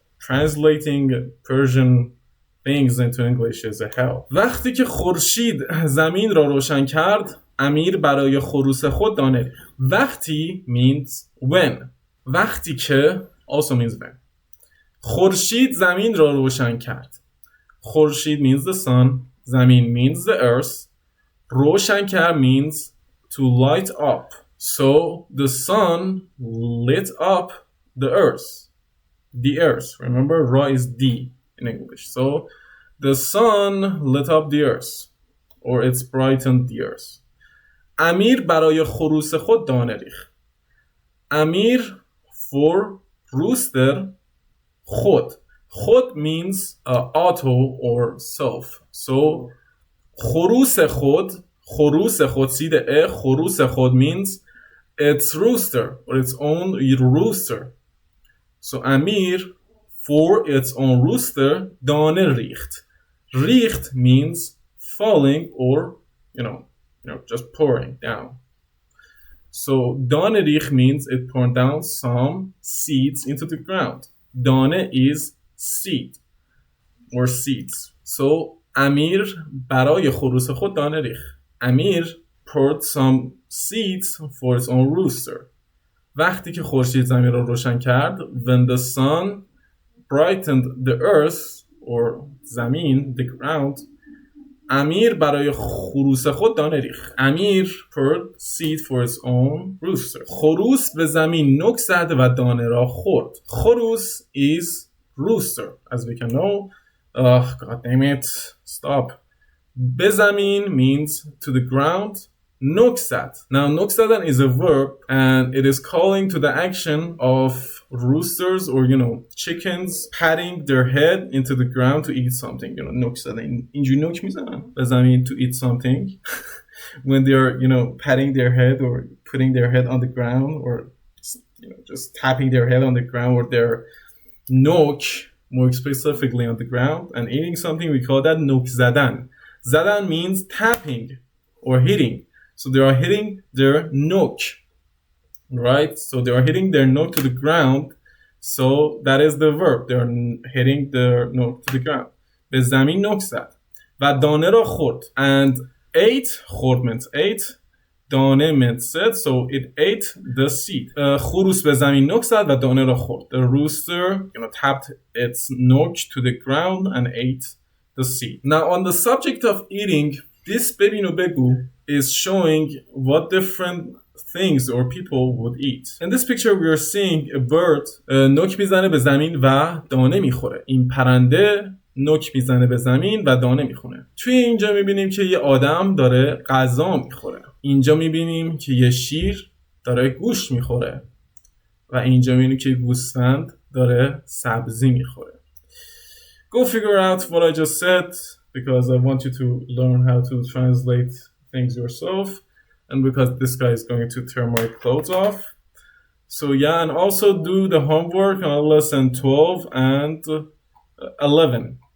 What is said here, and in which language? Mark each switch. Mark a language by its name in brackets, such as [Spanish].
[English] Translating Persian things into English is a hell. [Persian] وقتی که خورشید زمین را روشن کرد, امیر برای خروس خود دانه. [English] وقتی means when. وقتی که also means when. [Persian] خورشید زمین را روشن کرد. [English] خورشید means the sun. زمین means the earth. روشن کرد means to light up. So the sun lit up the earth. The earth. Remember, Ra is D in English. So the sun lit up the earth. Or it's brightened the earth. [Persian] امیر برای خروس خود دانه ریخت. [English] Amir for rooster, خود. خود means auto or self. So خروس خود see the e, خروس خود means it's rooster or its own rooster. So Amir for its own rooster [Persian] دانه ریخت. [English] ریخت means falling or just pouring down. So dane rikh means it poured down some seeds into the ground. Dane is seed or seeds. [Persian] So Amir برای خروس خود دانه ریخت. [English] Amir poured some seeds for its own rooster. [Persian] وقتی که خورشید زمین را روشن کرد, [English] when the sun brightened the earth or زمین, the ground. [Persian] امیر برای خروس خود دانه ریخت. [English] Amir poured seed for his own rooster. [Persian] خروس به زمین نوک زد و دانه را خورد. [English] خروس is rooster, as we can know. God damn it, stop. به زمین means to the ground. [Persian] نوک زد. [English] Now نوک زدن is a verb and it is calling to the action of roosters or chickens patting their head into the ground to eat something. [Persian] نوک زدن اینجوری نوک میزنن به زمین [English] to eat something when they are patting their head or putting their head on the ground or just tapping their head on the ground or their نوک more specifically on the ground and eating something. We call that نوک زدن. زدن means tapping or hitting. So they are hitting their nok, right? So they are hitting their nok to the ground. So that is the verb. They are hitting their nok to the ground. [Persian] به زمین نوک زد و دانه را خورد. [English] And ate, خورد meant ate. دانه meant said. So it ate the seed. خروس به زمین نوک زد و دانه را خورد. The rooster tapped its nok to the ground and ate the seed. Now on the subject of eating, this ببین و بگو is showing what different things or people would eat. In this picture we are seeing a bird [Persian] نوک میزنه به زمین و دانه میخوره. این پرنده نوک میزنه به زمین و دانه میخوره. توی اینجا میبینیم که یه آدم داره غذا میخوره. اینجا میبینیم که یه شیر داره گوشت میخوره و اینجا میبینیم که گوسفند داره سبزی میخوره. [English] Go figure out what I just said because I want you to learn how to translate things yourself and because this guy is going to tear my clothes off. So yeah, and also do the homework on lesson 12 and 11.